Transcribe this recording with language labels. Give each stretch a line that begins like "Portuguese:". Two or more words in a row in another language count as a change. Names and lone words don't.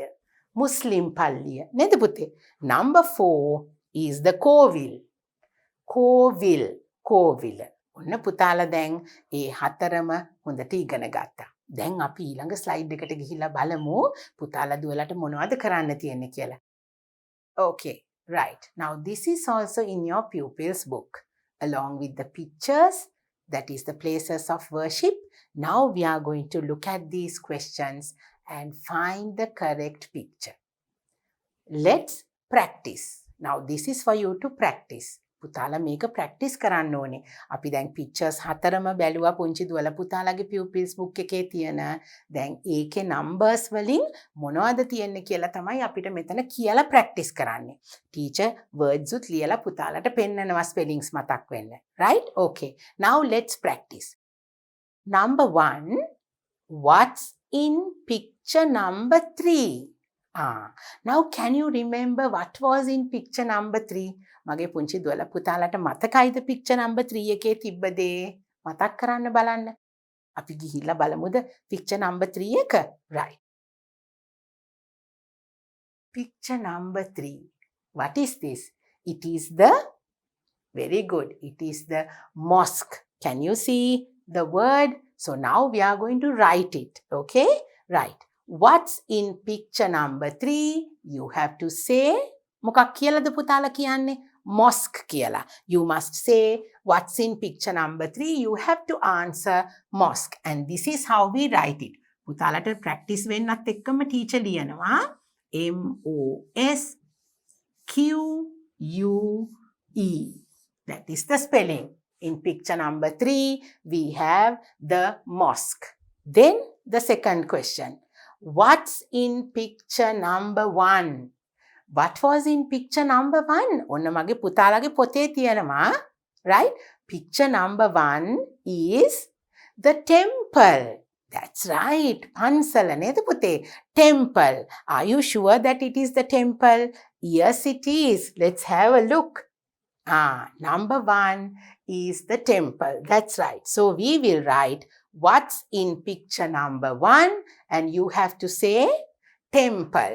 Sinhala: Muslim පල්ලිය. නේද පුතේ?
English: Number 4 is the කෝවිල්.
Sinhala: කෝවිල්. කෝවිල. ඔන්න පුතාලා දැන් ඒ හතරම හොඳට ඉගෙන ගත්තා. දැන් අපි ඊළඟ ස්ලයිඩ් එකට ගිහිල්ලා බලමු පුතාලා දුවලට මොනවද කරන්න තියෙන්නේ කියලා.
English: Okay, right. Now this is also in your pupils book along with the pictures, that is the places of worship. Now we are going to look at these questions and find the correct picture. Let's practice. Now this is for you to practice.
Sinhala: පුතාලා මේක ප්‍රැක්ටිස් කරන්න ඕනේ. අපි දැන් pictures හතරම බැලුවා පුංචි දුවලා පුතාලාගේ
English: pupils book
Sinhala: එකේ තියෙන. දැන් ඒකේ numbers වලින් මොනවද තියෙන්නේ කියලා තමයි අපිට මෙතන කියලා ප්‍රැක්ටිස් කරන්නේ. ටීචර් words උත් ලියලා පුතාලට පෙන්නනවා spellings මතක් වෙන්න.
English: Right? Okay. Now let's practice. Number 1, what's in picture number 3? Now can you remember what was in picture number 3?
Sinhala: මගේ පුංචි දුවලා පුතාලට මතකයිද
English: picture number 3
Sinhala: එකේ තිබ්බ දේ? මතක් කරන්න බලන්න. අපි ගිහිල්ලා බලමුද
English: picture number 3
Sinhala: එක?
English: Right. Picture number 3. What is this? It is the, very good, it is the mosque. Can you see the word? So now we are going to write it. Okay? Right. What's in picture number 3? You have to say,
Sinhala: මොකක් කියලාද පුතාලා කියන්නේ? Mosque කියලා.
English: You must say what's in picture number 3. You have to answer mosque. And this is how we write it.
Sinhala: පුතාලට practice වෙන්නත් එක්කම teacher ලියනවා.
English: MOSQUE. That is the spelling. In picture number 3, we have the mosque. Then the second question. What's in picture number 1? What was in picture number 1?
Sinhala: ඔන්න මගේ පුතාලගේ පොතේ තියෙනවා.
English: Right? Picture number 1 is the temple. That's right.
Sinhala: පන්සල නේද පුතේ?
English: Temple. Are you sure that it is the temple? Yes, it is. Let's have a look. Number 1 is the temple. That's right. So we will write what's in picture number 1 and you have to say temple.